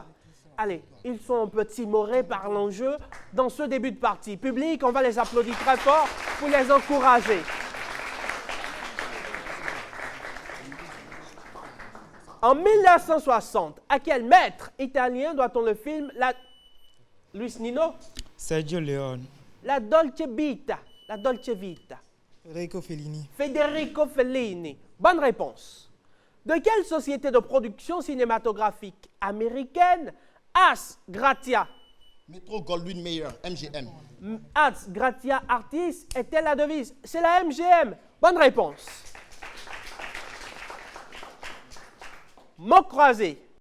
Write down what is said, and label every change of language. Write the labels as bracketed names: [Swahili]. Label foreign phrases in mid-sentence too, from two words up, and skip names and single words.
[French] Allez, ils sont un peu timorés par l'enjeu dans ce début de partie. Public, on va les applaudir très fort pour les encourager. En 1960, à quel maître italien doit-on le film Luis Nino? Sergio Leone. La Dolce Vita. La Dolce Vita. Federico Fellini. Federico Fellini. Bonne réponse. De quelle société de production cinématographique américaine [Latin] As Gratia [French] Metro Goldwyn Mayer, MGM. [Latin] As Gratia Artis [French] était la devise? C'est la MGM. Bonne réponse. Mot croisé.